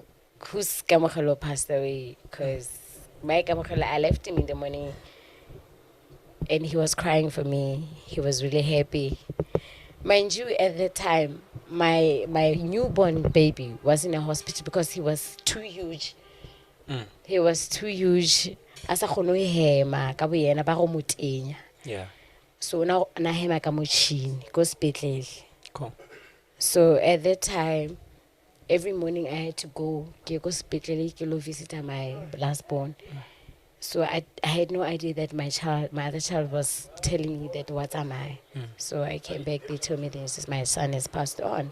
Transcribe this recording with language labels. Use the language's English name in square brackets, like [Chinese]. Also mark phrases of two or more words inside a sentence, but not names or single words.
[English] Who's Kamokolo passed away? Because my Kamokolo, I left him in the morning, and he was crying for me. He was really happy. Mind you, at the time, my newborn baby was in a hospital because he was too huge. He was too huge. Yeah. So now [Northern Sotho] na hema ka motšhini go sepetlele. [English] Cool. So at that time, every morning I had to go hospital to visit my last born. So I had no idea that my other child was telling me that what am I. So I came back, they told me this is my son has passed on.